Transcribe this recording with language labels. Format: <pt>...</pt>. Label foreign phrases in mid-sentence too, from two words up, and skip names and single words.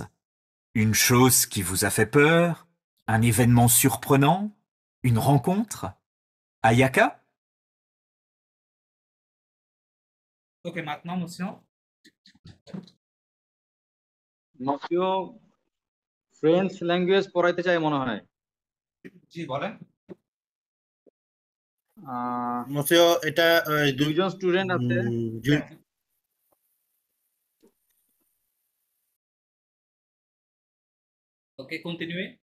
<fr>Une chose qui vous a fait peur, un événement surprenant, une rencontre. Ayaka? Ok, maintenant, monsieur.</fr> <bn>Monsieur</bn> <en>French language</en> <bn>পড়াইতে চাই মনে হয়। জি বলেন। monsieur, এটা দুইজন স্টুডেন্ট আছে। ওকে, কন্টিনিউ।</bn>